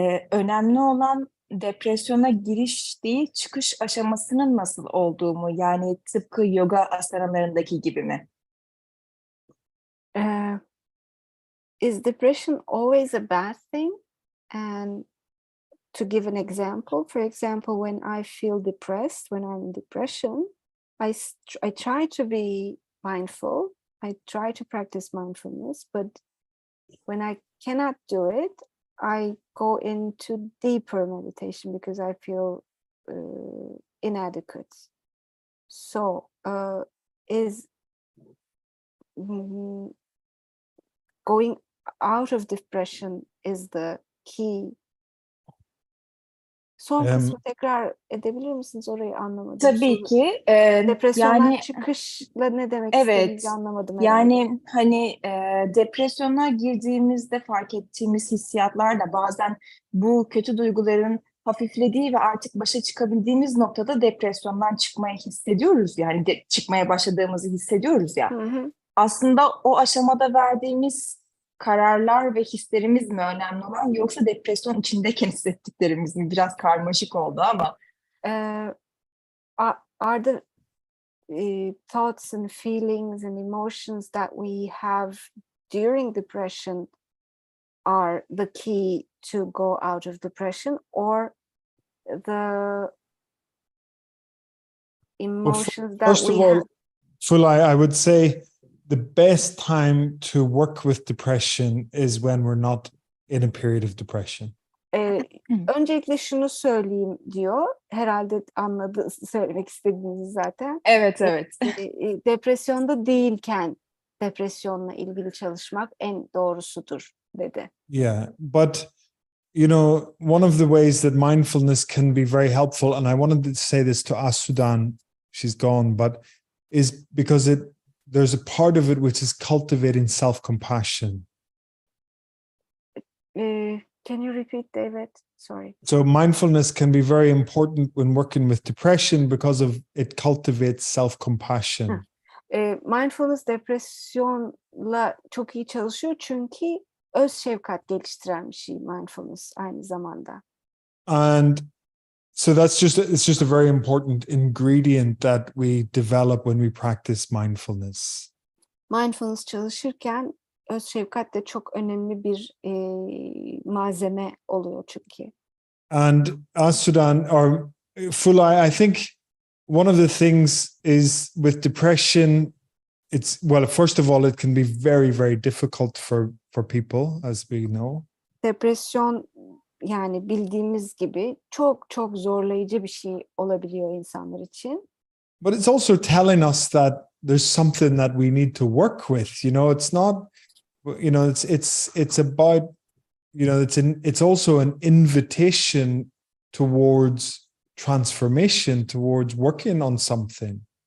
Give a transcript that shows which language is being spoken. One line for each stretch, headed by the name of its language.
Turkish: Önemli olan depresyona giriş değil, çıkış aşamasının nasıl olduğumu, yani tıpkı yoga asanalarındaki gibi mi?
English: Is depression always a bad thing? And to give an example, for example, when I feel depressed, when I'm in depression, I try to be mindful. I try to practice mindfulness, but when I cannot do it, I go into deeper meditation because I feel inadequate. So, is going out of depression is the key.
Turkish: Son kısmı tekrar edebilir misiniz? Orayı anlamadım. Tabii ki. Depresyondan Yani çıkışla ne demek evet, istediğinizi anlamadım herhalde. yani hani depresyona girdiğimizde fark ettiğimiz hissiyatlar da bazen bu kötü duyguların hafiflediği ve artık başa çıkabildiğimiz noktada depresyondan çıkmayı hissediyoruz. Yani çıkmaya başladığımızı hissediyoruz ya. Hı hı. Aslında o aşamada verdiğimiz kararlar ve hislerimiz mi önemli olan, yoksa depresyon içindeyken hissettiklerimiz mi? Biraz karmaşık oldu ama.
English: Are the thoughts and feelings and emotions that we have during depression are the key to go out of depression, or the emotions that First we of all, have? Fulay, I would say the best time to work with depression is when we're not in a period of depression.
Turkish: Öncelikle şunu söyleyeyim diyor. Herhalde anladı söylemek istediğinizi zaten. Evet, evet. Depresyonda değilken depresyonla ilgili çalışmak en doğrusudur dedi.
English: Yeah, but you know, one of the ways that mindfulness can be very helpful, and I wanted to say this to Asudan, she's gone, but is because there's a part of it which is cultivating self-compassion. Can you repeat, David? Sorry. So mindfulness can be very important when working with depression because of it cultivates self-compassion.
Turkish: Mindfulness depresyonla çok iyi çalışıyor çünkü öz şefkat geliştiren bir şey mindfulness aynı zamanda.
English: And so it's just a very important ingredient that we develop when we practice mindfulness.
Turkish: Mindfulness çalışırken öz şefkat de çok önemli bir malzeme oluyor çünkü.
English: And Asudan or Fulay, I think one of the things is with depression, first of all, it can be very, very difficult for people, as we know.
Turkish: Depresyon, yani bildiğimiz gibi çok çok zorlayıcı bir şey olabiliyor insanlar için.
English: But it's also telling us that there's something that we need to work with. You know, it's not, you know, it's about, you know, it's also an invitation towards transformation, towards working on something.